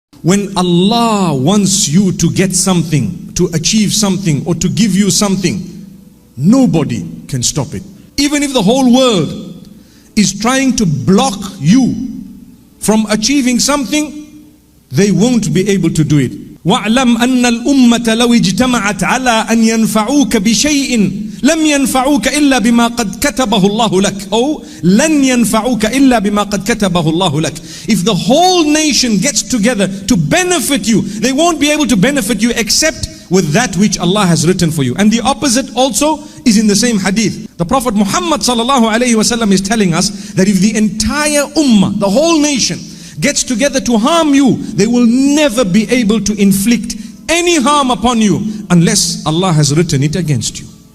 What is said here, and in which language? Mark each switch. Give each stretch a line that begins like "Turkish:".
English: When Allah wants you to get something, to achieve something, or to give you something, nobody can stop it. Even if the whole world is trying to block you from achieving something, they won't be able to do it.
Arabic: وَاعْلَمْ أَنَّ الْأُمَّةَ لَوْ اجْتَمَعَتْ عَلَىٰ أَنْ يَنْفَعُوكَ بِشَيْءٍ لم ينفعوك إلا بما قد كتبه الله لك أو لن ينفعوك إلا بما قد كتبه الله لك.
English: If the whole nation gets together to benefit you, they won't be able to benefit you except with that which Allah has written for you. And the opposite also is in the same hadith. The Prophet Muhammad sallallahu alaihi wasallam is telling us that if the entire ummah, the whole nation, gets together to harm you, they will never be able to inflict any harm upon you unless Allah has written it against you.